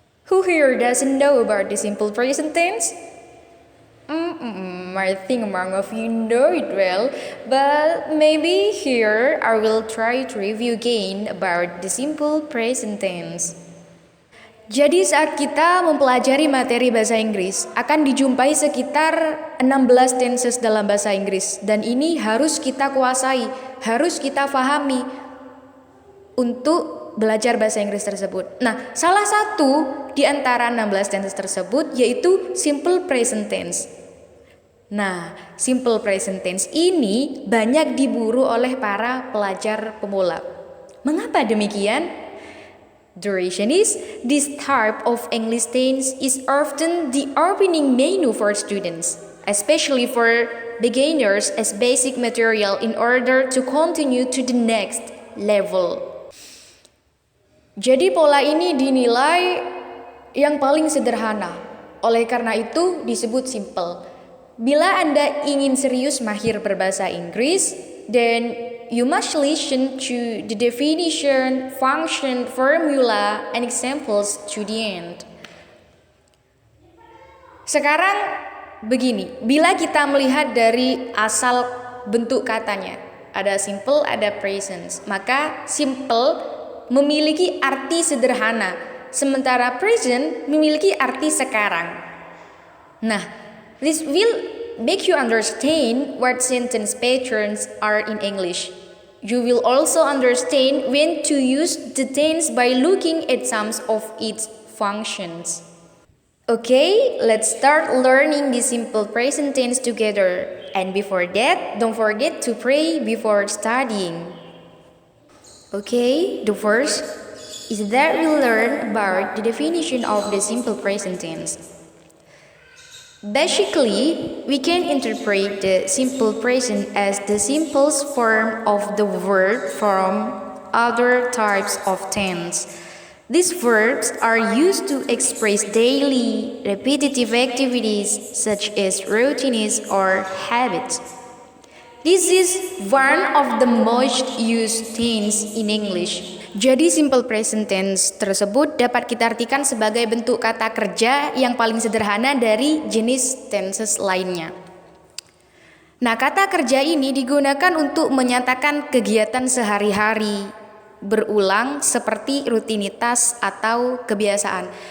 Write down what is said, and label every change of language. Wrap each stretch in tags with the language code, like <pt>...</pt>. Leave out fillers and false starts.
<en>Who here doesn't know about the simple present tense? I think among of you know it well, but maybe here I will try to review again about the simple present tense.</en> <id>Jadi saat kita mempelajari materi bahasa Inggris, akan dijumpai sekitar 16 tenses dalam bahasa Inggris, dan ini harus kita kuasai, harus kita pahami untuk belajar bahasa Inggris tersebut. Nah, salah satu di antara 16 tenses tersebut yaitu simple present tense. Nah, simple present tense ini banyak diburu oleh para pelajar pemula. Mengapa demikian?</id> <en>The reason is, this type of English tense is often the opening menu for students, especially for beginners, as basic material in order to continue to the next level.</en> <id>Jadi pola ini dinilai yang paling sederhana, oleh karena itu disebut simple. Bila Anda ingin serius mahir berbahasa Inggris,</id> <en>then you must listen to the definition, function, formula, and examples to the end.</en> <id>Sekarang begini, bila kita melihat dari asal bentuk katanya, ada simple, ada present, maka simple memiliki arti sederhana, sementara present memiliki arti sekarang.</id> <en>Nah, this will make you understand what sentence patterns are in English. You will also understand when to use the tense by looking at some of its functions. Okay, let's start learning the simple present tense together. And before that, don't forget to pray before studying. Okay, the first is that we learn about the definition of the simple present tense. Basically, we can interpret the simple present as the simplest form of the verb from other types of tense. These verbs are used to express daily, repetitive activities such as routines or habits. This is one of the most used tense in English.</en> <id>Jadi simple present tense tersebut dapat kita artikan sebagai bentuk kata kerja yang paling sederhana dari jenis tenses lainnya. Nah, kata kerja ini digunakan untuk menyatakan kegiatan sehari-hari, berulang seperti rutinitas atau kebiasaan.</id>